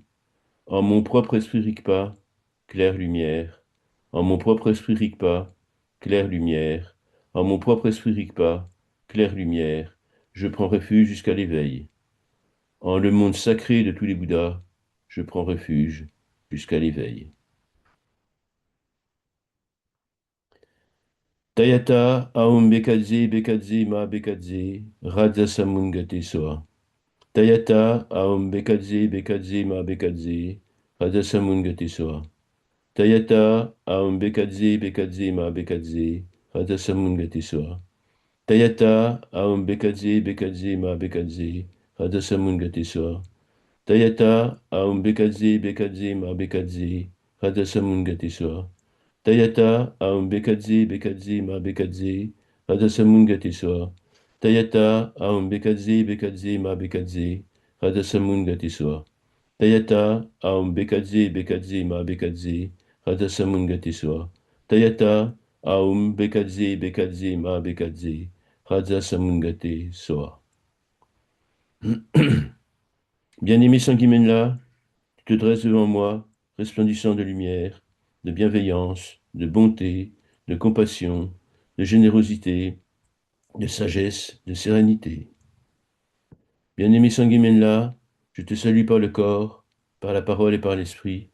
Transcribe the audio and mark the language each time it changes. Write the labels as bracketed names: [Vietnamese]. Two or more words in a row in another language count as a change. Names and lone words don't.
[French] En mon propre esprit Rigpa, claire lumière. En mon propre esprit Rigpa, claire lumière. En mon propre esprit Rigpa, claire lumière. Je prends refuge jusqu'à l'éveil. En le monde sacré de tous les Bouddhas, je prends refuge jusqu'à l'éveil. [Sanskrit] तद्यथा ॐ भैषज्ये भैषज्ये महा भैषज्ये राजा समुद्गते स्वाहा. तद्यथा ॐ भैषज्ये भैषज्ये महा भैषज्ये राजा समुद्गते स्वाहा. तद्यथा ॐ भैषज्ये भैषज्ये महा भैषज्ये राजा समुद्गते स्वाहा. तद्यथा ॐ भैषज्ये भैषज्ये महा भैषज्ये राजा समुद्गते स्वाहा. तद्यथा ॐ भैषज्ये भैषज्ये महा भैषज्ये राजा समुद्गते स्वाहा. तद्यथा, ॐ भैषज्ये, भैषज्ये, महा भैषज्ये, राजसमुद्गते स्वाहा. तद्यथा, ॐ भैषज्ये, भैषज्ये, महा भैषज्ये, राजसमुद्गते स्वाहा. तद्यथा, ॐ भैषज्ये, भैषज्ये, महा भैषज्ये, राजसमुद्गते स्वाहा. तद्यथा, ॐ भैषज्ये, भैषज्ये, महा भैषज्ये, राजसमुद्गते स्वाहा. [French] Bien-aimé Sanguimenla, tu te dresses devant moi, resplendissant de lumière, de bienveillance, de bonté, de compassion, de générosité, de sagesse, de sérénité. Bien-aimé Sanguimenla, je te salue par le corps, par la parole et par l'esprit.